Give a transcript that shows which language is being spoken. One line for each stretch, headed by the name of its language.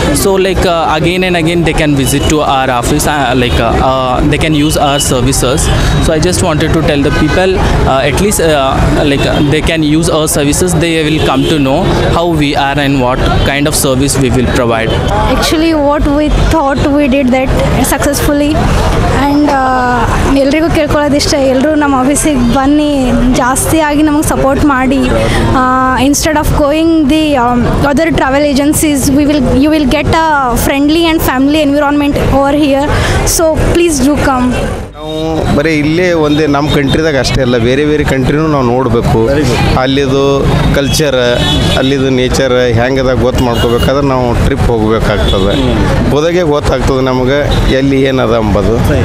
English: So again and again they can visit to our office, they can use our services. So I just wanted to tell the people at least they can use our services. They will come to know how we are and what kind of service we will provide. Actually what we thought we did that successfully, and
Kannada: ಎಲ್ರಿಗೂ ಕೇಳ್ಕೊಳ್ಳೋದಿಷ್ಟ, ಎಲ್ಲರೂ ನಮ್ಮ ಆಫೀಸಿಗೆ ಬನ್ನಿ, ಜಾಸ್ತಿ ಆಗಿ ನಮಗೆ support ಮಾಡಿ.
English: Instead of going the other travel agencies you will get a friendly and family environment over here, so please do come.
Kannada: ನಾವು ಬರೀ ಇಲ್ಲೇ ಒಂದೇ ನಮ್ಮ ಕಂಟ್ರಿದಾಗ ಅಷ್ಟೇ ಅಲ್ಲ, ಬೇರೆ ಬೇರೆ ಕಂಟ್ರಿನೂ ನಾವು ನೋಡಬೇಕು. ಅಲ್ಲಿದು ಕಲ್ಚರ್, ಅಲ್ಲಿದು ನೇಚರ್ ಹೆಂಗದ ಗೊತ್ತು ಮಾಡ್ಕೋಬೇಕಾದ್ರೆ ನಾವು ಟ್ರಿಪ್ ಹೋಗಬೇಕಾಗ್ತದೆ. ಹೋದಾಗೆ ಗೊತ್ತಾಗ್ತದೆ ನಮಗೆ ಎಲ್ಲಿ ಏನದ ಅಂಬೋದು.